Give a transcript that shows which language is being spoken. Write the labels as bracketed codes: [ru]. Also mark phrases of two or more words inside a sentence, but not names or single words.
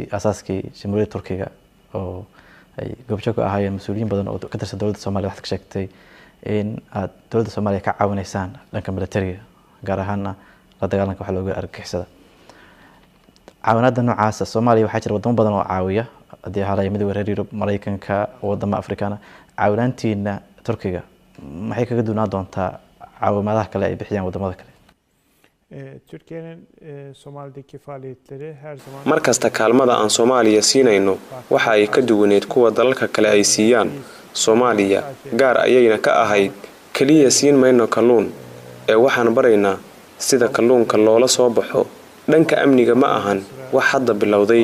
[so] asaaskii Jamhuuriyadda Turkiga oo ay goobjoog ahaayeen mas'uuliyiin badan oo ka tirsan dawladda Soomaaliya waxaad ka sheegtay in aad dawladda Soomaaliya ka caawinaysaan dhanka militariga gaar ahaan la dagaalanka waxa lagu yeeray argagixisada caawinada noocaas Soomaaliya waxaa jira wadamo badan oo caawiya hadii halay midowga reer Yurub Mareykanka wadamada Afrikaana caawinaantiina Turkiga maxay kaga duunaa doontaa caawimadaha kale ay bixiyaan wadamada kale [tr] Türkiye'nin Somali'deki faaliyetleri her zaman [so] markasta kaalmada aan Soomaaliya siinayno waxa ay ka duwaneed kuwa dalalka kale ay siiyaan Soomaaliya gaar ayayna ka ahayd kaliya siin mayno kalluun ee waxaan baraynaa sida kalluunka loola soo baxo dhanka amniga ma ahan wax hadda bilowday